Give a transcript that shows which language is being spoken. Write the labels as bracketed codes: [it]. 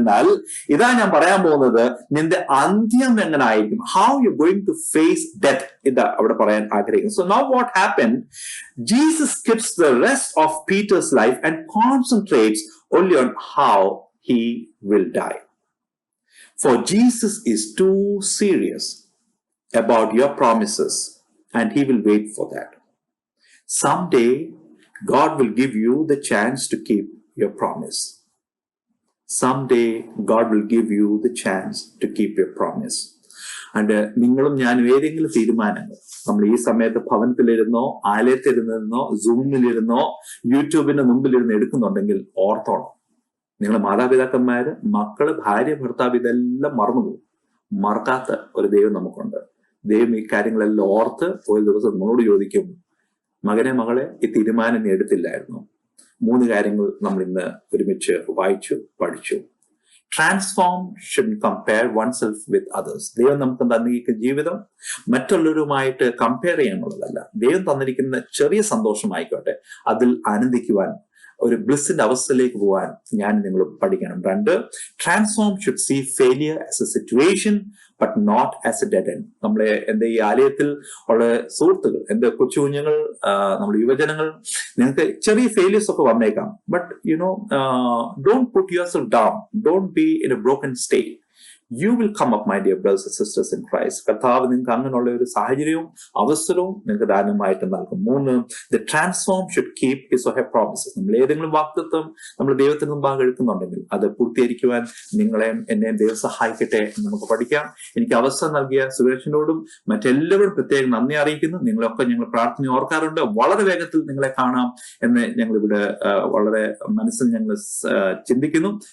[ml] എന്നാൽ ഇതാ ഞാൻ പറയാൻ പോകുന്നത്, നിന്റെ അന്ത്യം എങ്ങനെ ആയിരിക്കും, [en] how you going to face death, [ml] ഇതാ അവിടെ പറയാൻ ആഗ്രഹിക്കുന്നു. [en] So now what happened, Jesus skips the rest of Peter's life and concentrates only on how he will die. For Jesus is too serious about your promises and he will wait for that. Someday, God will give you the chance to keep your promise. Someday, God will give you the chance to keep your promise. [ml] And നിങ്ങളും ഞാനും ഏതെങ്കിലും തീരുമാനങ്ങൾ നമ്മൾ ഈ സമയത്ത് ഭവനത്തിലിരുന്നോ, ആലയത്തിലിരുന്നോ, സൂമിലിരുന്നോ, യൂട്യൂബിന്റെ മുമ്പിലിരുന്ന് എടുക്കുന്നുണ്ടെങ്കിൽ ഓർത്തോണം, നിങ്ങളെ മാതാപിതാക്കന്മാര്, മക്കള്, ഭാര്യ, ഭർത്താവ് ഇതെല്ലാം മറന്നുപോകും. മറക്കാത്ത ഒരു ദൈവം നമുക്കുണ്ട്. ദൈവം ഈ കാര്യങ്ങളെല്ലാം ഓർത്ത് ഒരു ദിവസം നമ്മളോട് ചോദിക്കും, മകനെ, മകളെ, ഈ തീരുമാനം നീ എടുത്തില്ലായിരുന്നു. 3 കാര്യങ്ങൾ നമ്മൾ ഇന്ന് ഒരുമിച്ച് വായിച്ചു, പഠിച്ചു. [en] Transform should compare oneself with others. [ml] ദൈവം നമുക്ക് തന്നിരിക്കുന്ന ജീവിതം മറ്റുള്ളവരുമായിട്ട് കമ്പയർ ചെയ്യാനുള്ളതല്ല. ദൈവം തന്നിരിക്കുന്ന ചെറിയ സന്തോഷമായിക്കോട്ടെ, അതിൽ ആനന്ദിക്കുവാൻ, ഒരു ബ്ലിസ്സിന്റെ അവസ്ഥയിലേക്ക് പോകാൻ ഞാൻ നിങ്ങൾ പഠിക്കണം. [en] 2, transform should see failure as a situation but not as a dead end. [ml] നമ്മളെ എന്റെ ഈ ആലയത്തിൽ ഉള്ള സുഹൃത്തുക്കൾ, എന്റെ കൊച്ചു കുഞ്ഞുങ്ങൾ, നമ്മുടെ യുവജനങ്ങൾ, നിങ്ങൾക്ക് ചെറിയ ഫെയിലിയേഴ്സ് ഒക്കെ വന്നേക്കാം. [en] But don't put yourself down, don't be in a broken state. You will come up, my dear brothers and sisters in Christ. [ml] കർത്താവ് നിങ്ങൾക്ക് അങ്ങനെയുള്ള ഒരു സാഹചര്യവും അവസരവും നിങ്ങൾക്ക് ദാനമായിട്ട് നൽകും. [en] 3, the transform should keep his or her promises. [ml] നമ്മൾ ഏതെങ്കിലും വാഗ്ദത്തം നമ്മൾ ദൈവത്തിന് മുമ്പാകെ എടുക്കുന്നുണ്ടെങ്കിൽ അത് പൂർത്തീകരിക്കുവാൻ നിങ്ങളെയും എന്നെയും ദൈവം സഹായിക്കട്ടെ എന്ന് നമുക്ക് പഠിക്കാം. എനിക്ക് അവസരം നൽകിയ സുരേഷിനോടും മറ്റെല്ലാവരും പ്രത്യേകം നന്ദി അറിയിക്കുന്നു. നിങ്ങളൊക്കെ ഞങ്ങൾ പ്രാർത്ഥന ഓർക്കാറുണ്ട്. വളരെ വേഗത്തിൽ നിങ്ങളെ കാണാം എന്ന് ഞങ്ങൾ ഇവിടെ വളരെ മനസ്സിൽ ഞങ്ങൾ ചിന്തിക്കുന്നു.